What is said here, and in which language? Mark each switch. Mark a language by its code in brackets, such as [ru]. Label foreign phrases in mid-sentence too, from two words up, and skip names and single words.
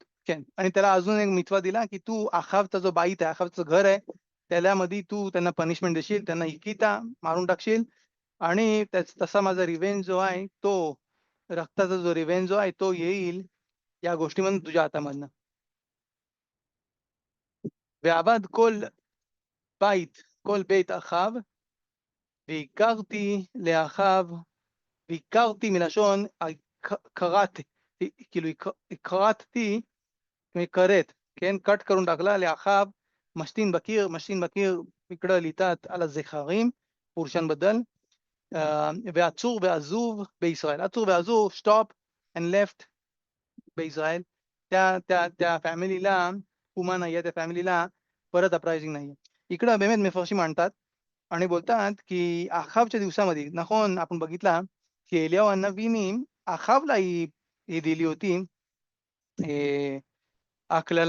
[mr] आणि त्याला अजून एक मितवा दिला की तू अखाबचा जो बाईत आहे अखाबचं घर आहे त्यामध्ये तू त्यांना पनिशमेंट देशील त्यांना इकिता मारून टाकशील आणि तसा माझा रिव्हेंज जो आहे तो रक्ताचा जो रिव्हेंज जो आहे तो येईल या गोष्टीमधून तुझ्या हातामधनं. [he] ועבד כל בית אחיו, והכרתי לאחיו, והכרתי מלשון קראתי, כאילו הכרתתי, כרת, כן? [mr] कट करून टाकला [he] לאחיו, משתין בקיר [mr] इकडं लिहितात [he] על הזכרים, पुरुषांबद्दल, ועצור ועזוב בישראל. עצור ועזוב, [en] stop and left בישראל. [mr] त्या फॅमिलीला पुमा नाहीये, त्या फॅमिलीला परत अपरायझिंग नाहीये. इकडं באמת मेफरशी मांडतात आणि बोलतात की आखाबच्या दिवसामध्ये, נכון, आपण बघितला की एलियाह अन्नबीनी आखाबला ही दिली होती अकलला.